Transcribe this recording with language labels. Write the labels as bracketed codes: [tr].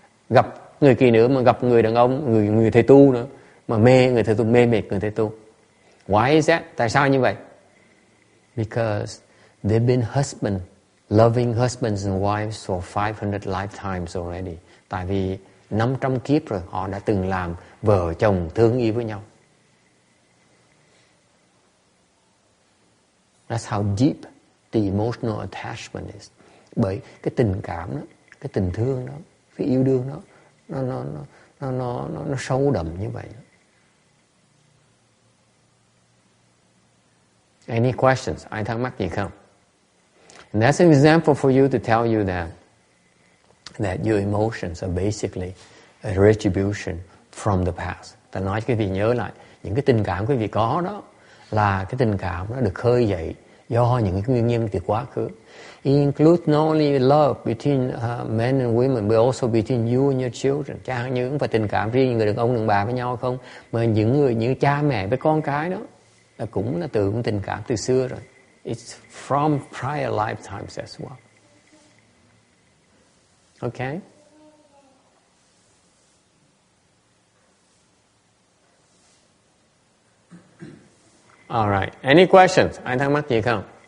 [vi] Gặp người kỳ nữ mà gặp người đàn ông, người thầy tu nữa, mà mê người thầy tu, mê mệt người thầy tu. [en] Why is that? [vi] Tại sao như vậy? [en] Because they've been loving husbands and wives for 500 lifetimes already. [vi] Tại vì 500 kiếp rồi họ đã từng làm vợ chồng thương yêu với nhau. [en] That's how deep the emotional attachment is. [vi] Bởi cái tình cảm đó, cái tình thương đó, cái yêu đương đó, nó sâu đậm như vậy. [en] Any questions? [vi] Ai thắc mắc gì không? [en] And that's an example for you to tell you that your emotions are basically a retribution from the past. [vi] Ta nói quý vị nhớ lại, những cái tình cảm quý vị có đó là cái tình cảm nó được khơi dậy do những cái nguyên nhân từ quá khứ. [en] It includes not only love between men and women, but also between you and your children. [vi] Chẳng hạn như không phải tình cảm riêng người đàn ông đàn bà với nhau không, mà những cha mẹ với con cái đó là cũng là từ một tình cảm từ xưa rồi. [en] It's from prior lifetimes as well. Okay? All right. Any questions? [vi] Ai thắc mắc gì không?